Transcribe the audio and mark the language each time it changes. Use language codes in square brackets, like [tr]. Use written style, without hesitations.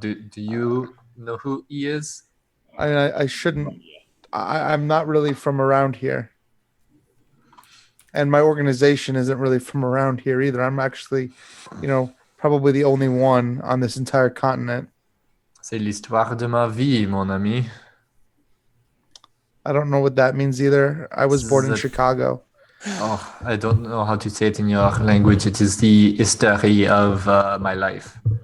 [en] Do you know who he is? I shouldn't. I'm not really from around here. And my organization isn't really from around here either. I'm actually, probably the only one on this entire continent. [fr] C'est l'histoire de ma vie, mon ami. [en] I don't know what that means either. I was born in That- Chicago. Oh, I don't know how to say it in your language. It is the history of my life.